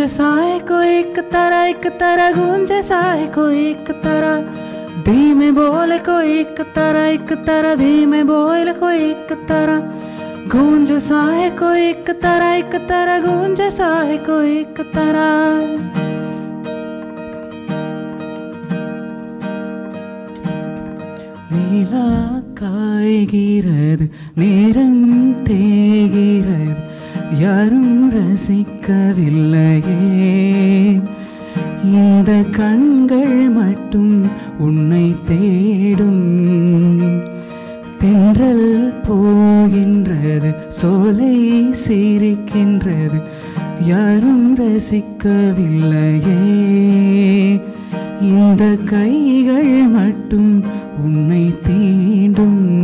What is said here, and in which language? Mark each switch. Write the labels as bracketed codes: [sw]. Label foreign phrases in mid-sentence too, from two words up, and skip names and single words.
[hi] सा है कोई एक तरह गूंज सा है कोई एक तरह धीमे बोले कोई एक तरह धीमे बोले कोई एक तरह गूंज सा है कोई एक तरह गूंज सा है कोई एक तरह [ta] நீலா காய்கிறது நேரம் தேய்கிறது யாரும் ரசிக்கவில்லையே இந்த கண்கள் மட்டும் உன்னை தேடும் தென்றல் போகின்றது சோலை சிரிக்கின்றது யாரும் ரசிக்கவில்லையே இந்த கைகள் மட்டும் உன்னை தீண்டும்